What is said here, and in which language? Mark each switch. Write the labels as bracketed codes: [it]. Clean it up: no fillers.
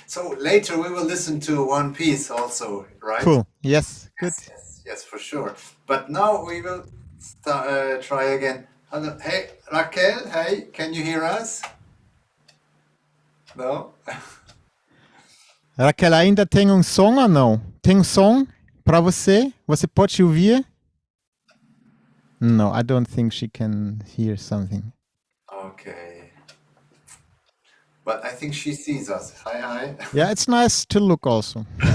[en] So later we will listen to one piece also, right? Cool. Yes. Good. Yes, for sure. But now we will try again. Hello. Hey, Raquel, hey, can you hear us? No? [pt] Raquel, ainda tem som ou não? Tem som para você? Você pode ouvir? [en] No, I don't think she can hear something. Okay. But I think she sees us. Hi, hi. Yeah, it's nice to look also.